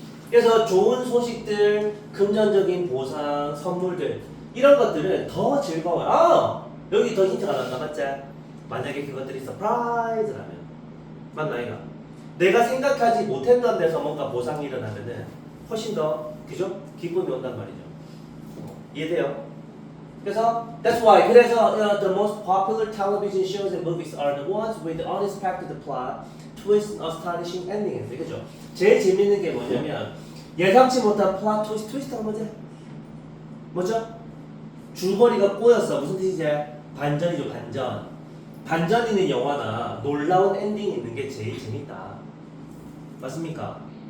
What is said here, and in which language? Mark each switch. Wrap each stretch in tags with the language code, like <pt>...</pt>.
<ko>그래서 좋은 소식들, 금전적인 보상, 선물들 이런 것들은 더 즐거워요. 여기 더 힌트가 나온다. 맞지? 만약에 그것들이 서프라이즈라면 맞나 이거? 내가 생각하지 못했던 데서 뭔가 보상이 일어나면은 훨씬 더 그죠? 기쁨이 온단 말이죠. 이해돼요?</ko> <en>그래서 that's why 그래서 the most popular television shows and movies are the ones with unexpected plot, twist, and astonishing endings.</en> <ko>그죠? 제일 재밌는 게 뭐냐면 예상치 못한 플롯 트위스트가 뭐죠? 줄거리가 꼬였어. 무슨 뜻이지? 반전이죠. 반전 있는 영화나 놀라운 엔딩이 있는 게 제일 재밌다. 맞습니까?</ko>